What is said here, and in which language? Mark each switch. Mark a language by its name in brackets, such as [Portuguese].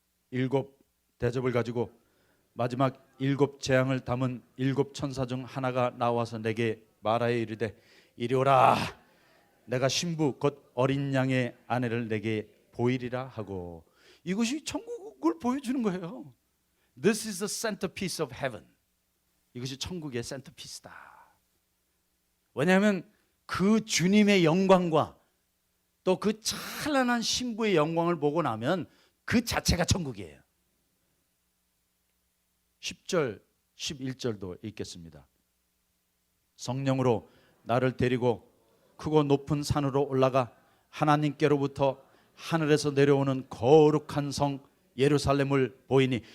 [Korean] 일곱 대접을 가지고 마지막 일곱 재앙을 담은 일곱 천사 중 하나가 나와서 내게 말하여 이르되 이리 오라, 내가 신부 곧 어린 양의 아내를 내게 보이리라 하고. 이것이 천국을 보여주는 거예요. [English] This is the centerpiece of heaven. [Korean] 이것이 천국의 센터피스다. 왜냐하면 그 주님의 영광과 또 그 찬란한 신부의 영광을 보고 나면 그 자체가 천국이에요. 10절 11절도 읽겠습니다. 성령으로 나를 데리고 크고 높은 산으로 올라가 하나님께로부터 하늘에서 내려오는 거룩한 성 예루살렘을 보이니.